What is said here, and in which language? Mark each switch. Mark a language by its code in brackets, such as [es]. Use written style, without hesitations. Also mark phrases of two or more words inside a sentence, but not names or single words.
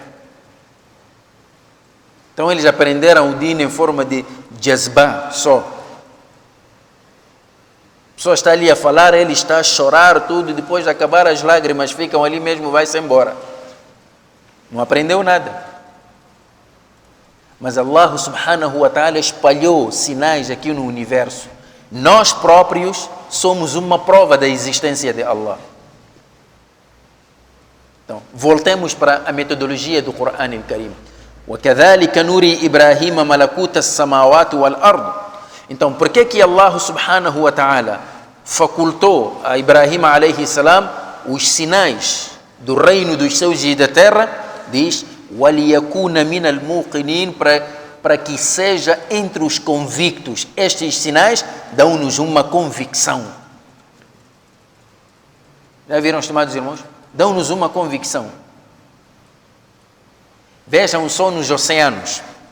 [pt] Então eles aprenderam o din em forma de jazba só. A pessoa está ali a falar, ele está a chorar tudo, depois de acabar as lágrimas ficam ali mesmo, vai-se embora. Não aprendeu nada. Mas [ar] الله سبحانه وتعالى [pt] espalhou sinais aqui no universo. Nós próprios somos uma prova da existência de Allah. Então, voltemos para a metodologia do Coran al-Karim. [ar] وَكَذَلِكَ نُرِي إِبْرَاهِيمَ مَلَكُوتَ السَّمَاوَاتِ وَالْأَرْضِ. [pt] Então, por que [ar] الله سبحانه وتعالى [pt] facultou a Ibrahim [ar] عليه السلام [pt] os sinais do reino dos céus e da terra? Diz: [ar] وَلِيَكُونَ مِنَ الْمُوقِنِينَ, [pt] para que seja entre os convictos. Estes sinais dão-nos uma convicção. Já viram, estimados irmãos? Dão-nos uma convicção. Vejam só nos oceanos.